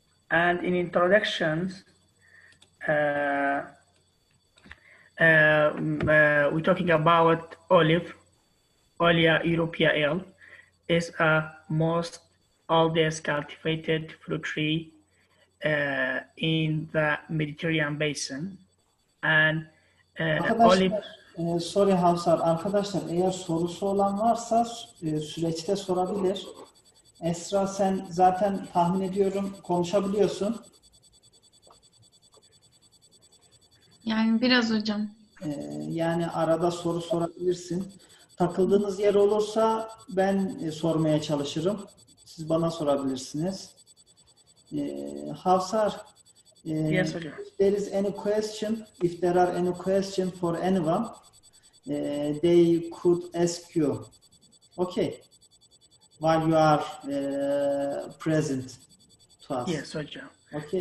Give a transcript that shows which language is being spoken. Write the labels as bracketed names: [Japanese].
[English] And in introductions, we're talking about olive, Olea europea L, is a most oldest cultivated fruit tree in the Mediterranean basin. And olive. [Turkish] Sorry Hafsar, arkadaşlar eğer sorusu olan varsa süreçte sorabilir. Esra, sen zaten tahmin ediyorum konuşabiliyorsun. Yani biraz hocam. Yani arada soru sorabilirsin. Takıldığınız yer olursa ben sormaya çalışırım. Siz bana sorabilirsiniz. Hafsar, [English] yes, hocam. if there is any question, if there are any question for anyone, they could ask you. Okay. While you are present to us. Yes, hocam. Okay.